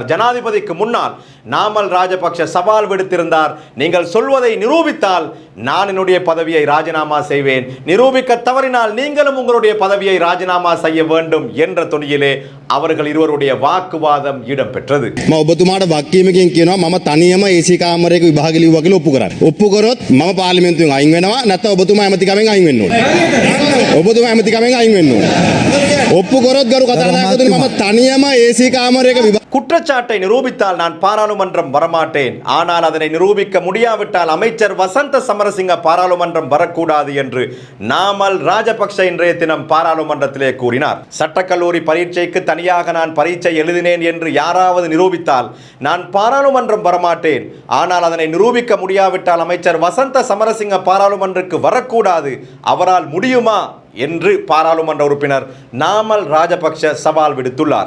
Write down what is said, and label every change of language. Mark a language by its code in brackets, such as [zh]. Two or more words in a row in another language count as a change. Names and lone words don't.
[ta] ஜனாதிபதிக்கு முன்னால் நாமல் ராஜபக்ஷ சவால் விடுத்திருந்தார். நீங்கள் சொல்வதை நிரூபித்தால் நான் என்னுடைய பதவியை ராஜினாமா செய்வேன், நிரூபிக்க தவறினால் நீங்களும் உங்களுடைய பதவியை ராஜினாமா செய்ய வேண்டும் என்ற துணியிலே அவர்கள் இருவருடைய வாக்குவாதம் இடம்பெற்றது. [si] ඔබතුමාට වක්කීමකින් කියනවා මම තනියම AC කාමරයක විභාග ලිව්වා කියලා ඔප්පු කරන්න. ඔප්පු කරොත් මම පාර්ලිමේන්තුවෙන් අයින් වෙනවා, නැත්නම් ඔබතුමා ඇමතිකමෙන් අයින් වෙන්න ඕනේ. ඔබතුමා ඇමතිකමෙන් අයින් වෙන්න ඕනේ. ඔප්පු කරොත් ගරු කතානායකතුනි මම තනියම AC කාමරයක [ta] குற்றச்சாட்டை நிரூபித்தால் நான் பாராளுமன்றம் வரமாட்டேன், ஆனால் அதனை நிரூபிக்க முடியாவிட்டால் அமைச்சர் வசந்த சமரசிங்க பாராளுமன்றம் வரக்கூடாது என்று நாமல் ராஜபக்ஷ இன்றைய தினம் பாராளுமன்றத்திலே கூறினார். சட்டக்கல்லூரி பரீட்சைக்கு தனியாக நான் பரீட்சை எழுதினேன் என்று யாராவது நிரூபித்தால் நான் பாராளுமன்றம் வரமாட்டேன், ஆனால் அதனை நிரூபிக்க முடியாவிட்டால் அமைச்சர் வசந்த சமரசிங்க பாராளுமன்றத்துக்கு வரக்கூடாது, அவரால் முடியுமா என்று பாராளுமன்ற உறுப்பினர் நாமல் ராஜபக்ஷ சவால் விடுத்துள்ளார்.